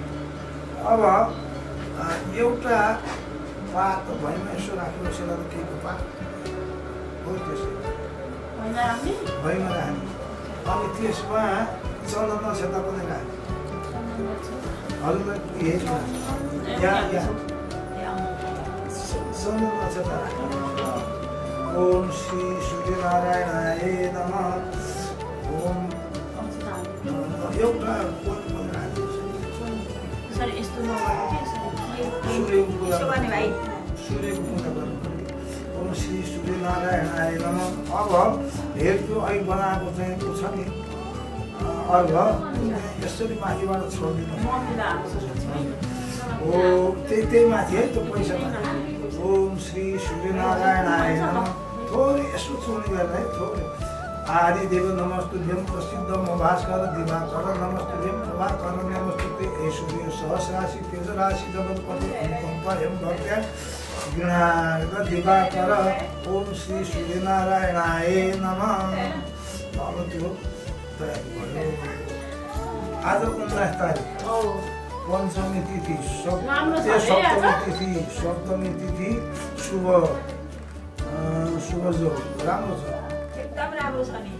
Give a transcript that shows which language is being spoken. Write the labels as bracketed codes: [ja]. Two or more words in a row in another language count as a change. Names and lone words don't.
[ne] अब एउटा पात भैँमा यसो राख्यो यसो केको पात हो त्यसै भैँमा राख्ने। अनि त्यसमा चन्दन नक्षत्र पनि राख्ने। हजुरलाई हेर्नु चन्दन नक्षत्र राख्ने। [sa] ओम श्री सूर्यनारायणाय नमः। [ne] ओम एउटा कोही पनि राख्ने। सूर्यको पूजा गर्नु। [sa] ओम श्री सूर्यनारायणाय नमः। [ne] अब हेर्नु अहिले बनाएको चाहिँ छ नि अर्घ यसरी माथिबाट छोडिदिनु। ओ त्यही माथि है त्यो पैसा। [sa] ओम श्री सूर्यनारायणाय नमः। [ne] थोरै यसो छोड्ने गरेर है थोरै। [sa] आदिदेव नमस्तुभ्यं प्रसिद्धम भास्कर दिवाकर नमस्तुभ्यं प्रभाकर नमस्तुते हे सूर्य सहस्राशि तेजराशि जगत्पति अनुकम्पायं भक्त्या गृणार्घ दिवाकर। ओम श्री सूर्यनारायणाय नमः। [ne] अब त्यो तयारी भयो। आज 19 तारिक पञ्चमी तिथि सप्तमी तिथि शुभ जो राम्रो छ। एकदम राम्रो छ नि।